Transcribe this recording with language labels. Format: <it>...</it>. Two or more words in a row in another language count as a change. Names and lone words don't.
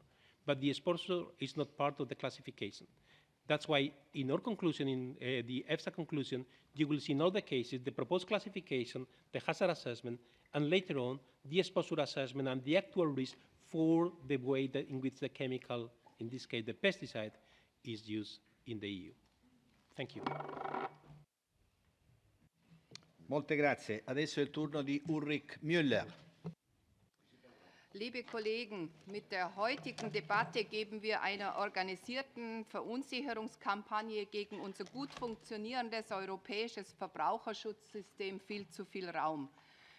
<en>But the exposure is not part of the classification. That's why in our conclusion, in the EFSA conclusion, you will see in all the cases the proposed classification, the hazard assessment, and later on the exposure assessment and the actual risk for the way that in which the chemical, in this case the pesticide, is used in the EU. Thank you.</en> <it>Molte grazie. Adesso è il turno di Ulrike Muller.</it> <de>Liebe Kollegen, mit der heutigen Debatte geben wir einer organisierten Verunsicherungskampagne gegen unser gut funktionierendes europäisches Verbraucherschutzsystem viel zu viel Raum.</de>